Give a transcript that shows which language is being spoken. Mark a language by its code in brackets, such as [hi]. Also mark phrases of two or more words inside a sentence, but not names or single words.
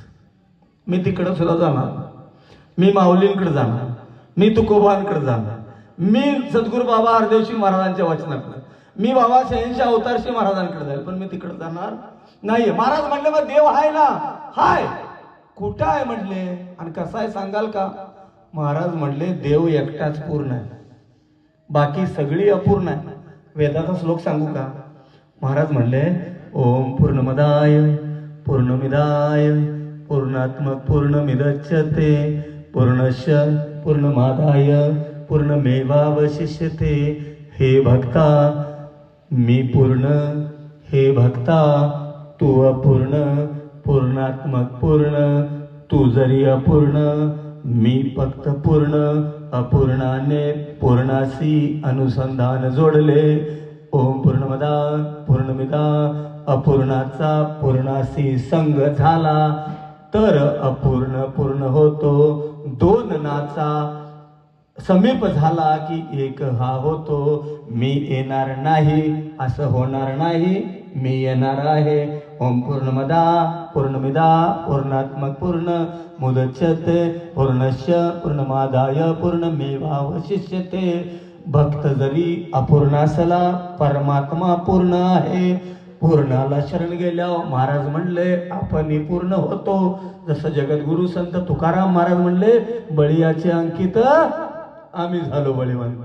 [mr] मी तिकडं सुद्धा जाणार, मी माऊलींकडे जाणार, मी तुकोबांकडे जाणार, मी सद्गुरु बाबा हरदेवसिंग महाराजांच्या वचनाकडे, मी बाबा 86 अवतारशी महाराजांकडे जाईल, पण मी तिकडे जाणार नाही. महाराज म्हणले मग देव आहे ना? हाय. कुठं आहे म्हणले आणि कसा आहे सांगाल का? महाराज म्हणले देव एकटाच पूर्ण आहे, बाकी सगळी अपूर्ण आहे. वेदाचा श्लोक सांगू का? [sa] महाराज म्हणले ओम पूर्णमदाय पूर्णमिदाय पूर्णात्मक पूर्णमिदच्यते पूर्णस्य पूर्णमादाय पूर्णमेवावशिष्यते. [mr] हे भक्ता मी पूर्ण, हे भक्ता तू अपूर्ण, पूर्णात्मक पूर्ण, तू जरी अपूर्ण, मी फक्त पूर्ण. अपूर्णाने पूर्णाशी अनुसंधान जोडले. [sa] ओम पूर्णमदा पूर्णमिदा [mr] अपूर्णाचा पूर्णाशी संग झाला तर अपूर्ण पूर्ण होतो. दोन नाचा समीप झाला की एक हा होतो. मी येणार नाही असं होणार नाही, मी येणार आहे. [sa] ओम पूर्णमदा पूर्णमिदा पूर्णात्मक पूर्ण मुदच्यते पूर्णस्य पूर्णमादाय पूर्णमेवावशिष्यते. [mr] भक्त जरी अपूर्ण असला परमात्मा पूर्ण आहे. पूर्णाला शरण गेल्यावर महाराज म्हणले आपण पूर्ण होतो. जसं जगद्गुरु संत तुकाराम महाराज म्हणले बळीयाचे अंकित आम्ही झालो बळीवंत.